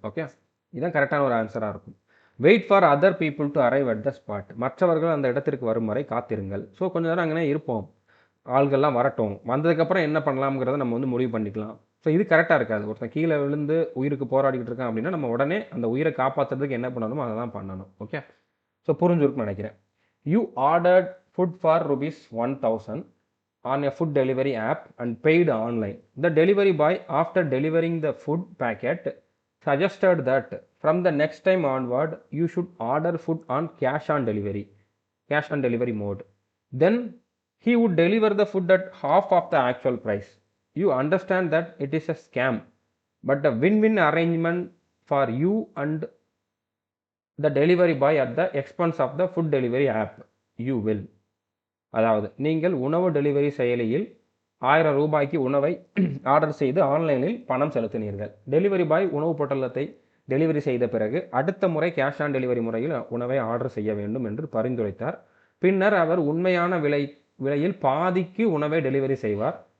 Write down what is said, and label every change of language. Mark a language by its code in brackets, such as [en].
[ta] Okay, இதுதான் கரெக்டான ஒரு ஆன்சராக இருக்கும். [en] Wait for other people to arrive at the spot. [ta] மற்றவர்கள் அந்த இடத்திற்கு வரும் வரை காத்திருங்கள். ஸோ கொஞ்சம் நேரம் அங்கே இருப்போம், ஆள்கள்லாம் வரட்டும், வந்ததுக்கப்புறம் என்ன பண்ணலாம்ங்கிறத நம்ம வந்து முடிவு பண்ணிக்கலாம். ஸோ இது கரெக்டாக இருக்காது. ஒருத்தன் கீழே விழுந்து உயிருக்கு போராடிக்கிட்டு இருக்கான் அப்படின்னா நம்ம உடனே அந்த உயிரை காப்பாற்றுறதுக்கு என்ன பண்ணணுமோ அதை தான் பண்ணணும். ஓகே, ஸோ புரிஞ்சுருக்குன்னு நினைக்கிறேன். [en] You ordered food for ₹1000 on a food delivery app and paid online. The delivery boy, after delivering the food packet, suggested that from the next time onward you should order food on cash on delivery mode. Then he would deliver the food at half of the actual price. You understand that it is a scam, but a win-win arrangement for you and the delivery boy at the expense of the food delivery app. You will. [ta] அதாவது நீங்கள் உணவு delivery செயலியில் ₹1000 உணவை order செய்து ஆன்லைனில் பணம் செலுத்தினீர்கள். Delivery boy உணவு பொட்டலத்தை delivery செய்த பிறகு அடுத்த முறை கேஷ் ஆன் டெலிவரி முறையில் உணவை ஆர்டர் செய்ய வேண்டும் என்று பரிந்துரைத்தார். பின்னர் அவர் உண்மையான விலையில் பாதிக்கு உணவை டெலிவரி செய்வார்.